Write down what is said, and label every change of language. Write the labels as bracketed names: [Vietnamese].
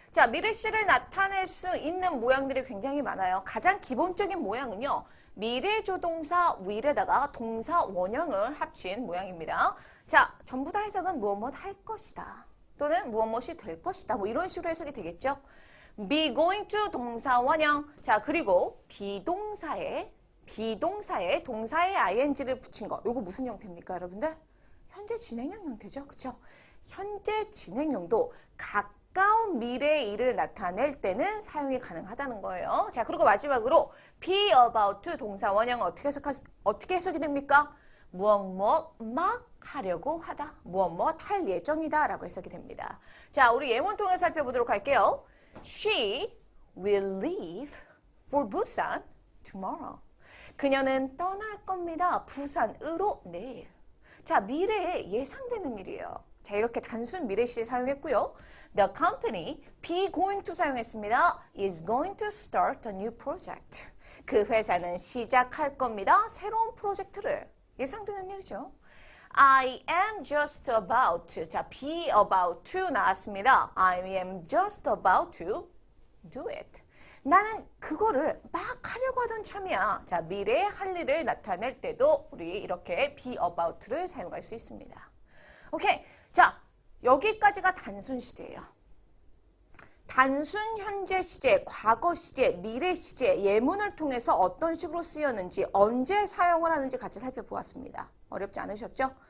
[Korean] 자, 미래 시를 나타낼 수 있는 모양들이 굉장히 많아요. 가장 기본적인 모양은요. 미래조동사 will에다가 동사 원형을 합친 모양입니다. 자, 전부 다 해석은 무엇 할 것이다. 또는 무엇이 될 것이다. 뭐 이런 식으로 해석이 되겠죠. be going to 동사 원형. 자, 그리고 비동사에 동사에 ing를 붙인 거. 요거 무슨 형태입니까, 여러분들? 현재 진행형 형태죠. 그쵸? 현재 진행형도 가까운 미래의 일을 나타낼 때는 사용이 가능하다는 거예요. 자, 그리고 마지막으로 be about to 동사 원형은 어떻게 해석이 됩니까? 무엇 막 하려고 하다. 무엇 할 예정이다 라고 해석이 됩니다. 자, 우리 예문 통해 살펴보도록 할게요. [English] She will leave for Busan tomorrow. [Korean] 그녀는 떠날 겁니다. 부산으로 내일. 자, 미래에 예상되는 일이에요. 자, 이렇게 단순 미래 시제 사용했고요. [English] The company, be going to [Korean] 사용했습니다. [English] is going to start a new project. [Korean] 그 회사는 시작할 겁니다. 새로운 프로젝트를. 예상되는 일이죠. [English] I am just about to. [Korean] 자, be about to 나왔습니다. [English] I am just about to do it. [Korean] 나는 그거를 막 하려고 하던 참이야. 자, 미래의 할 일을 나타낼 때도 우리 이렇게 be about를 사용할 수 있습니다. 오케이. 자, 여기까지가 단순 시제예요. 단순 현재 시제, 과거 시제, 미래 시제, 예문을 통해서 어떤 식으로 쓰였는지, 언제 사용을 하는지 같이 살펴보았습니다. 어렵지 않으셨죠?